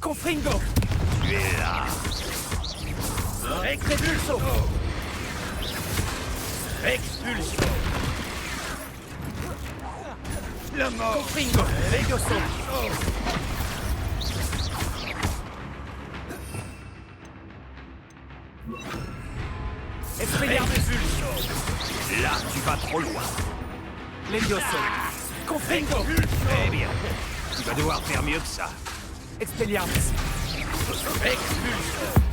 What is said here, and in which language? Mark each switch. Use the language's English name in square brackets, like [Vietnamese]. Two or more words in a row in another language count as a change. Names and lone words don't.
[French] Confringo. Tu es là. Expulso. Expulso. La mort. Confringo. Levioso. Expulso. Là, tu vas trop loin. Levioso. Confringo. Eh bien. Tu vas devoir faire mieux que ça. Expelliarmus. Expulse.